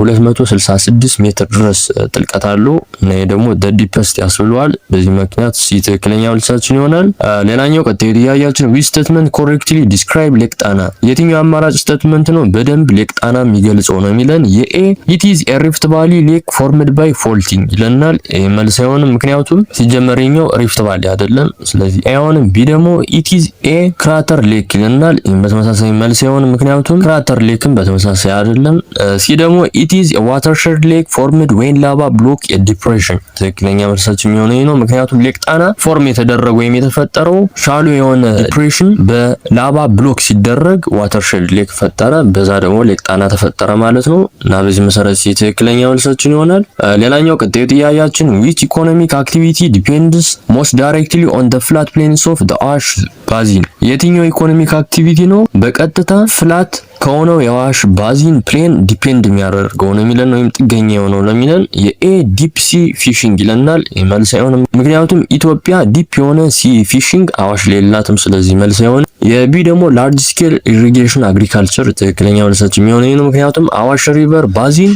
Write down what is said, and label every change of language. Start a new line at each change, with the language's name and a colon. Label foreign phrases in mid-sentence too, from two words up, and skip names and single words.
Amharic: 266 ሜትር ድረስ ጥልቀት አለው እና ይሄ ደግሞ ዲፐስት ያስብለዋል። በዚህ ምክንያት ሲ ትክክለኛ መልሳችን ይሆናል። ሌላኛው ቀጣዩ ጥያቄያችን
English: which statement correctly describe
Amharic: ሌክ ጣና? የትኛው አማራጭ ስቴትመንት ነው በደንብ ሌክ ጣና የሚገልጸው ነው የሚለን የኤ
English: it is a rift valley lake formed by faulting
Amharic: ይለናል። መልስ አይሆንም፣ ምክንያቱም ሲጀመረኛው
English: rift valley
Amharic: አይደለም። ስለዚህ አይሆንም። ቢ ደግሞ
English: it is a crater lake
Amharic: ይለናል። በተመሳሳይ መልስ አይሆንም፣ ምክንያቱም ክራተር ሌክም በተመሳሳይ አይደለም። ሲ ደግሞ
English: it is a watershed lake formed when lava block a depression
Amharic: ትክክለኛ መልሳችን የሚሆነው ነው፣ ምክንያቱም ሌክ ጣና ፎርም የተደረገው ወይም የተፈጠረው ሻሎ የሆነ ዲፕሬሽን በላቫ ብሎክ ሲደረግ
English: watershed lake
Amharic: ፈጠረ፣ በዛ ደግሞ ሌክ ጣና ተፈጠረ ማለት ነው እና በዚህ መሰረት ሲ ትክክለኛ መልሳችን ይሆናል። ሌላኛው ቀጣዩ ጥያቄያችን
English: which economic activity depends most directly on the flat plains of the Awash basin?
Amharic: የትኛው
English: economic activity
Amharic: ነው በቀጥታ ፍላት ከሆነው የአዋሽ ባዚን ፕሌን ዲፔንድ የሚያደርገው ነው የሚለን ወይም ጥገኛ የሆነው ነው የሚለን የኤ
English: deep sea fishing
Amharic: ይለናል። መልስ አይሆንም፣ ምክንያቱም ኢትዮጵያ ዲፕ የሆነ
English: sea fishing
Amharic: አዋሽ ላይ የላትም። ስለዚህ መልስ አይሆንም። የቢ ደግሞ
English: large scale irrigation agriculture
Amharic: ትክክለኛ መልሳችን የሚሆነው ነው፣ ምክንያቱም አዋሽ ሪቨር ባዚን